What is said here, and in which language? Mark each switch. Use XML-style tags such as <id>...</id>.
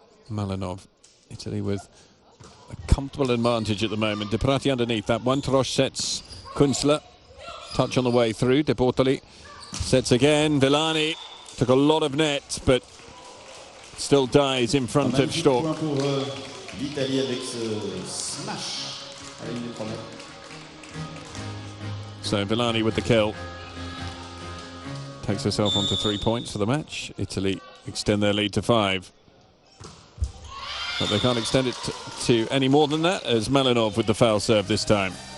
<en>Malinov. Italy with a comfortable advantage at the moment. De Prati underneath that one. Trosh sets Kunzler. Touch on the way through. De Bortoli sets again. Villani took a lot of net, but still dies in front of Stork.</en> <fr>L'Italie avec ce smash à la ligne de 3 mètres.</fr> <en>So Villani with the kill. Takes herself on to 3 points for the match. Italy extend their lead to 5. But they can't extend it to any more than that, as Malinov with the foul serve this time.</en>